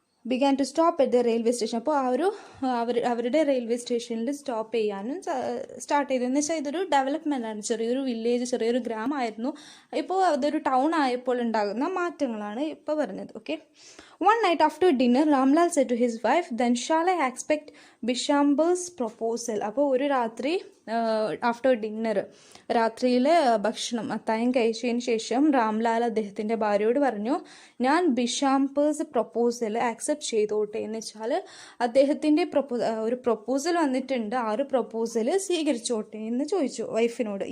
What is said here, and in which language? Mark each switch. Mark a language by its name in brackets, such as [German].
[English] Began to stop at the railway station. [Malayalam] അപ്പോൾ അവരുടെ railway സ്റ്റേഷനിൽ സ്റ്റോപ്പ് ചെയ്യാനും സ്റ്റാർട്ട് ചെയ്തു. എന്ന് വെച്ചാൽ ഇതൊരു ഡെവലപ്മെൻ്റ് ആണ്. ചെറിയൊരു വില്ലേജ്, ചെറിയൊരു ഗ്രാമമായിരുന്നു, ഇപ്പോൾ അതൊരു ടൗൺ ആയപ്പോൾ ഉണ്ടാകുന്ന മാറ്റങ്ങളാണ് ഇപ്പോൾ പറഞ്ഞത്. Okay. [English] One night after dinner, Ramlal said to his wife, "Then shall I expect Bishamber's proposal?" [Malayalam] അപ്പോൾ ഒരു രാത്രി [English] after dinner, [Malayalam] രാത്രിയിലെ ഭക്ഷണം അത്താഴം കഴിച്ചതിന് ശേഷം രാംലാൽ അദ്ദേഹത്തിൻ്റെ ഭാര്യയോട് പറഞ്ഞു, ഞാൻ ബിഷാംപേഴ്സ് പ്രൊപ്പോസൽ ആക്സെപ്റ്റ് ചെയ്തോട്ടെ. എന്ന് വെച്ചാൽ അദ്ദേഹത്തിൻ്റെ ഒരു പ്രൊപ്പോസൽ വന്നിട്ടുണ്ട്, ആ ഒരു പ്രൊപ്പോസൽ സ്വീകരിച്ചോട്ടെ എന്ന് ചോദിച്ചു വൈഫിനോട്.